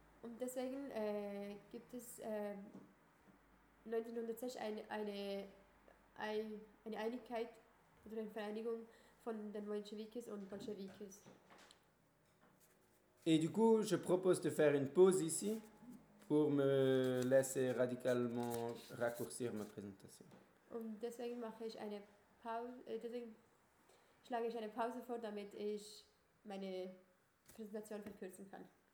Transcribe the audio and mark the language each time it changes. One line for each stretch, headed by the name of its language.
German: Und deswegen gibt es 1906 eine Einigkeit oder eine Vereinigung von den Mensheviks und Bolcheviks.
French: Et du coup, je propose de faire une pause ici pour me laisser radicalement raccourcir ma présentation.
German: Und deswegen mache ich eine Pause, deswegen schlage ich eine Pause vor, damit ich meine Präsentation verkürzen kann.